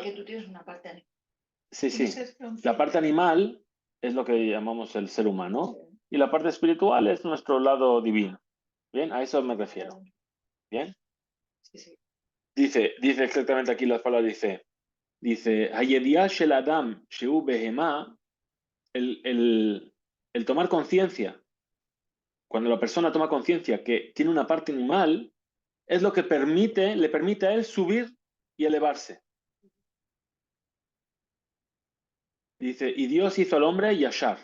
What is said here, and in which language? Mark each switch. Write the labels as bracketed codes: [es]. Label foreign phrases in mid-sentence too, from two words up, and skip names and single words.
[es] de que tú tienes una parte animal. sí, tiene que sí. ser La consciente. parte animal es lo que llamamos el ser humano Sí. y la parte espiritual es nuestro lado divino. Bien, a eso me refiero. Bien. Sí, sí. Dice exactamente aquí las palabras, dice, [he] "הידיעה של אדם שהוא בהמה", [es] el tomar conciencia, cuando la persona toma conciencia que tiene una parte animal, es lo que le permite a él subir y elevarse. Dice, y Dios hizo al hombre yashar.